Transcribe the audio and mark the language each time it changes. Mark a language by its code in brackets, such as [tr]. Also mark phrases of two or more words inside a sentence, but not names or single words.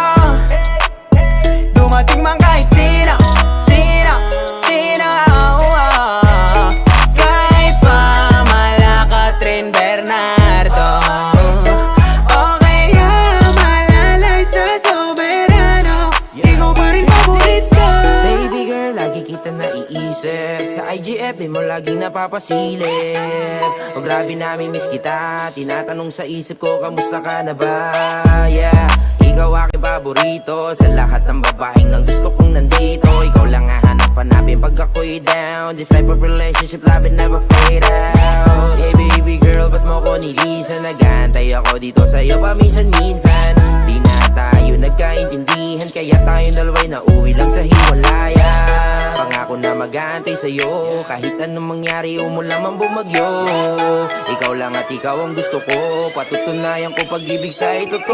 [tl] Dumating man kahit sino, sino, sino. Kahit pa Malacca, Tren Bernardo. Okay, yeah, malalay sa soberano. Ikaw pa rin paborito. [en] Baby girl, [tl] lagi kita naiisip. Sa IGF mo laging napapasilip. O grabe namimiss kita. Tinatanong sa isip ko, kamusta ka na ba? Yeah, ikaw aking paborito. Sa lahat ng babaeng nang gusto kong nandito, ikaw lang hahanap-hanapin pag ako'y down. [en] This type of relationship, love it never fade out. Hey baby girl, [tl] ba't mo ko nilisan? Nag-aantay ako dito sa'yo paminsan-minsan. Di na tayo nagkaintindihan, kaya tayo dalawa'y nauwi lang sa hiwalayan. Pangako na mag-aantay sa'yo, kahit anong mangyari, umulan man bumagyo. Ikaw lang at ikaw ang gusto ko, patutunayan ko pag-ibig sa'y totoo.